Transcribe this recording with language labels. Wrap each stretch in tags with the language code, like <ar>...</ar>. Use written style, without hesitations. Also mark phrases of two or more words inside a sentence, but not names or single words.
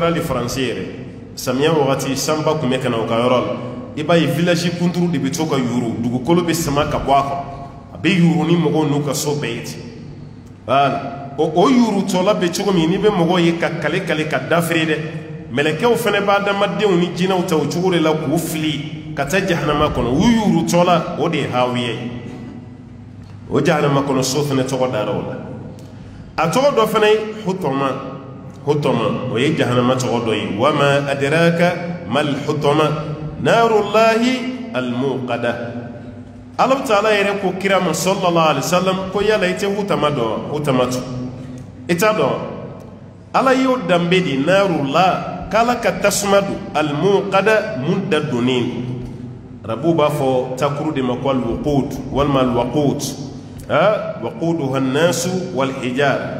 <bm>hali faransi yɛrɛ samiya wagati sanba tun bɛ ka na o ka yɔrɔ la i b'a ye village kunturu de bɛ to ka yuuru dugukolo bɛ sama ka bɔ a kɔnɔ a bɛ yuuru ni mɔgɔw n'u ka so bɛɛ ye ten voilà o yuurutɔla bɛ cogo min n'i bɛ mɔgɔw ye ka kale ka dafere dɛ mɛlɛkɛw fana b'a adamadenw ni jinɛw ta o cogo de la k'u fili ka taa jahanama kɔnɔ u yuurutɔla o de ye hawiya ye o jahanama kɔnɔ so fana tɔgɔ dara o la a tɔgɔ dɔ fana ye hutama o ye jahanama tɔgɔ dɔ ye</bm> <ar>وما أدراك ما الحطمة نار الله الموقدة</ar> <bm>Allah ta'ala yɛrɛ ko kira ma</bm> <ar>صلى الله عليه وسلم</ar> <bm>ko yala i tɛ hutama dɔn hutamatu i t'a dɔn ala y'o danbe di narullah k'ala ka tasuma don almuqada mun da donnen arabu b'a fɔ takuru de ma ko alwuqud walima alwaqut</bm> <ar>وقودها الناس والحجارة</ar>